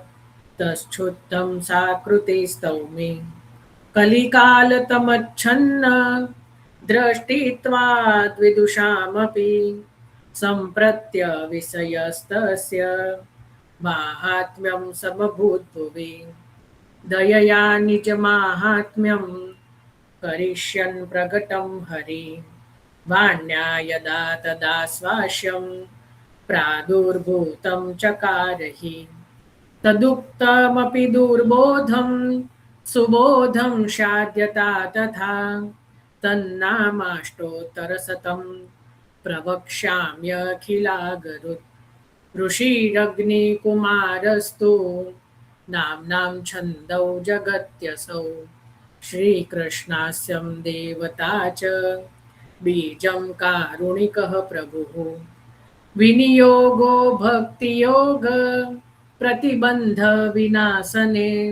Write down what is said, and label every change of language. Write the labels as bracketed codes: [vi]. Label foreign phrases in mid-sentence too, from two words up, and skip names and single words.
[sa] તચ્છુદ્ધમ સાકૃતિ સ્તૌમિ કલિકાલતમચ્છન્ન દ્રષ્ટિત્વાદ વિદુષામપि સંપ્રત્ય વિષયસ્તસ્ય માહાત્મ્યં સમભૂતભુવિ દયયા નિજ માહાત્મ્યં કરિષ્યन् પ્રગટં હરિ વાण्या यदा तदा स्वास्यं प्रादुर्भूतं चकारहि तदुक्तमपि दुर्बोधं सुबोधं शाद्यता तथा तन्नामाष्टोत्तरशतं प्रवक्ष्याम्यखिलागरुत् ऋषिरग्निकुमारस्तु नाम्नां छन्दौ जगत्यसौ श्रीकृष्णास्यं देवता च बीजं कारुणिकः प्रभुः विनियोगो भक्तियोग प्रतिबन्ध विनाशने